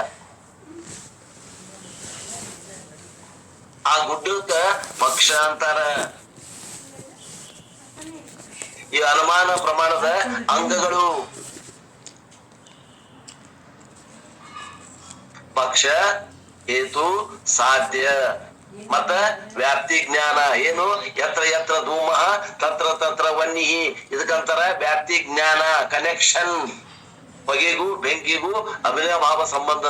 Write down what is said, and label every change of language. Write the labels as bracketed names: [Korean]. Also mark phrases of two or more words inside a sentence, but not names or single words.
[Kannada] ಆ ಗುಡ್ಡಕ್ಕ ಪಕ್ಷ ಅಂತಾರ. ಈ ಅನುಮಾನ ಪ್ರಮಾಣದ ಅಂಗಗಳು ಪಕ್ಷ, ಹೇತು, ಸಾಧ್ಯ ಮತ್ತ ವ್ಯಾಪ್ತಿ ಜ್ಞಾನ. ಏನು? [Sanskrit] ಯತ್ರ ಯತ್ರ ಧೂಮ ತತ್ರ ತತ್ರ ವನ್ನಿ. [Kannada] ಇದಕ್ಕಂತಾರ ವ್ಯಾಪ್ತಿ ಜ್ಞಾನ, ಕನೆಕ್ಷನ್. ಹೊಗೆಗೂ ಬೆಂಕಿಗೂ ಅವಿನಾಭಾವ ಸಂಬಂಧದ.